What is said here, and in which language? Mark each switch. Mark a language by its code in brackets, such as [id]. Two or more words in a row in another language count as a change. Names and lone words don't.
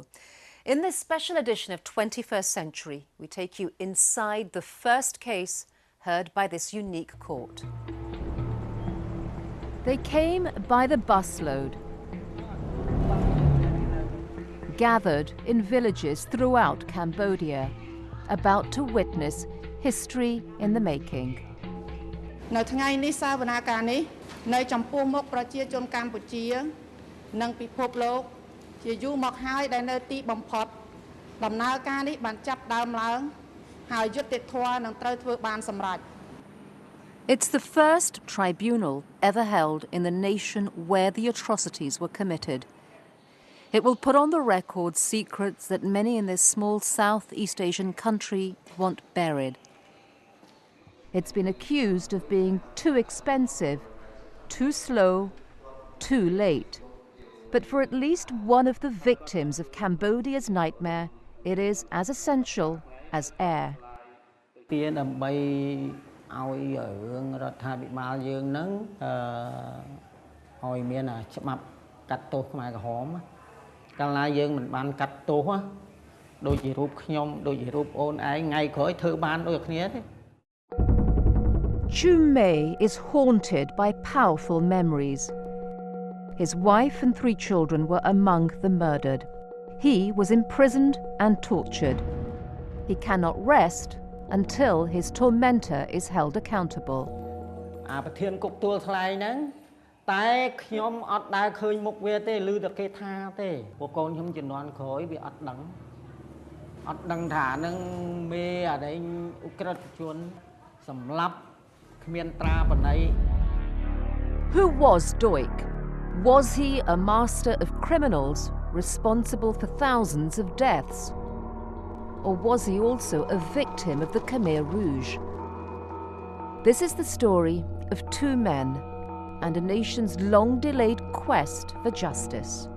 [en] In this special edition of 21st Century, we take you inside the first case heard by this unique court. They came by the busload, gathered in villages throughout Cambodia, about to witness history in the making. [km] នៅថ្ងៃនេះសវនាការនេះនៅចំពោះមុខប្រជាជនកម្ពុជានិងពិភពលោកជាយូរមកហើយដែលនៅទីបំផុតដំណើរការនេះបានចាប់ដើមឡើងហើយយុត្តិធម៌នឹងត្រូវធ្វើបានសម្រេច [en] It's the first tribunal ever held in the nation where the atrocities were committed. It will put on the record secrets that many in this small Southeast Asian country want buried. It's been accused of being too expensive, too slow, too late. But for at least one of the victims of Cambodia's nightmare, it is as essential as air. [km] ឲ្យរឿងរដ្ឋាភិបាលយើងនឹងឲ្យមានច្បាប់កាត់ទោសខ្មែរក្រហមកាលណាយើងមិនបានកាត់ទោសដូចជារូបខ្ញុំដូចជារូបអូនឯងថ្ងៃក្រោយធ្វើបានដូចគ្នាទេ [en] Chumei is haunted by powerful memories. His wife and 3 children were among the murdered. He was imprisoned and tortured. He cannot rest until his tormentor is held accountable. [km] ប្រធានគុកទួលថ្លៃហ្នឹងតែខ្ញុំអត់ដើរឃើញមុខវាទេឮតែគេថាទេពួកកូនខ្ញុំជំនាន់ក្រោយវាអត់ដឹងថានឹងមេអានេះអ៊ុក្រិតជនសម្លាប់គ្មានត្រាបណី [en] Who was Duch? Was he a master of criminals responsible for thousands of deaths? Or was he also a victim of the Khmer Rouge? This is the story of 2 men and a nation's long-delayed quest for justice.